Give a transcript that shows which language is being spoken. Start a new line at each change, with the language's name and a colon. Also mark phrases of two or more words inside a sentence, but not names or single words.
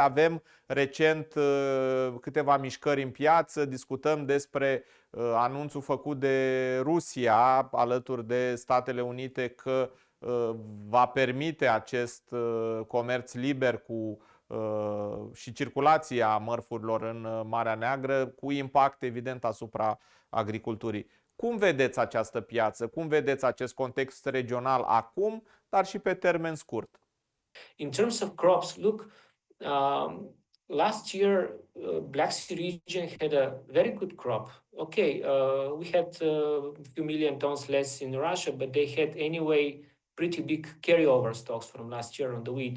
Romanian: Avem recent câteva mișcări în piață, discutăm despre anunțul făcut de Rusia alături de Statele Unite că va permite acest comerț liber cu și circulația mărfurilor în Marea Neagră, cu impact evident asupra agriculturii. Cum vedeți această piață? Cum vedeți acest context regional acum, dar și pe termen scurt?
English: In terms of crops, look, last year, Black Sea region had a very good crop. Okay, we had a few million tons less in Russia, but they had anyway pretty big carryover stocks from last year on the wheat.